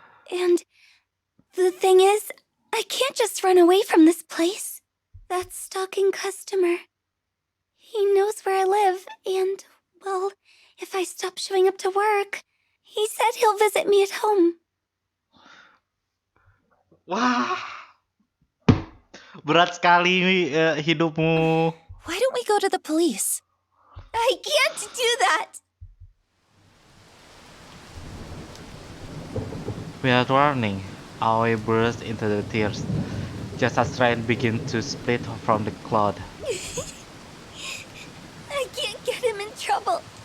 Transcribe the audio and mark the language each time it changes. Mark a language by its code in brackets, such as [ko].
[en] And the thing is, I can't just run away from this place. That stalking customer, he knows where I live, and, well, if I stop showing up to work, he said he'll visit me at home. [id] Wah, berat sekali hidupmu. [en] Why don't we go to the police? I can't do that! Without warning, Aoi burst into the tears, just as Rain began to split from the cloud. I can't get him in trouble.